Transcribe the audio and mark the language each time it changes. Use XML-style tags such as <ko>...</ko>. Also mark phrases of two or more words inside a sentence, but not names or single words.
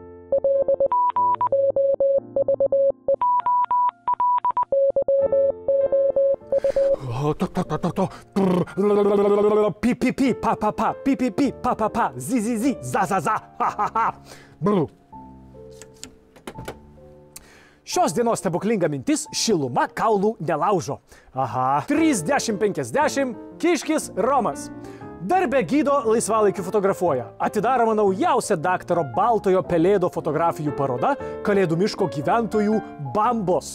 <lt>Pi, pa, pa, pa, pi, pa, pa, pa, zi, za, ha, ha, ha. Šios dienos stebuklinga mintis – šiluma kaulų nelaužo. Aha. 30-50, Kiškis Romas. Darbe gydo, laisvalaikiu fotografuoja. Atidaroma naujausia daktaro Baltojo pelėdo fotografijų paroda Kalėdų miško gyventojų bambos.</lt>